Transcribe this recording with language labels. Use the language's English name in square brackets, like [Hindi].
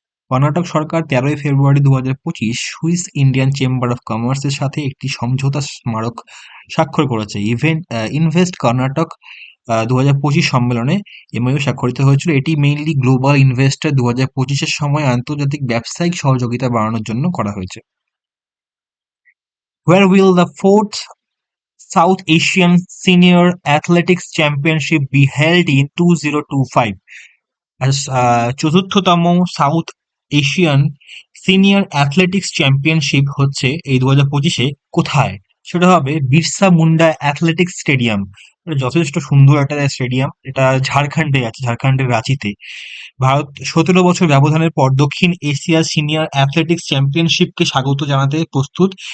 [Bangla] Karnataka Sarkar 13 February 2025 Swiss Indian chamber of কমার্সের সাথে একটি সমঝোতা স্মারক স্বাক্ষর করেছে। ইনভেস্ট কর্ণাটক 2025 সম্মেলনে এমওইউ স্বাক্ষরিত হয়েছিল। এটি মেইনলি গ্লোবাল ইনভেস্টর 2025-এর সময় আন্তর্জাতিক ব্যবসায়িক সহযোগিতা বাড়ানোর জন্য করা হয়েছে। [English] Where will the fourth South Asian Senior Athletics Championship be held in 2025? [Bangla] চতুর্থতম south Asian senior athletics championship হচ্ছে এই 2025-এ কোথায়? সেটা হবে বিরসা মুন্ডা অ্যাথলেটিক্স স্টেডিয়াম। এটা যথেষ্ট সুন্দর একটা স্টেডিয়াম। এটা ঝাড়খণ্ডে আছে, ঝাড়খণ্ডের রাঁচিতে। ভারত 17 বছর ব্যবধানের পর দক্ষিণ এশিয়া সিনিয়র অ্যাথলেটিক্স চ্যাম্পিয়নশিপকে স্বাগত জানাতে প্রস্তুত।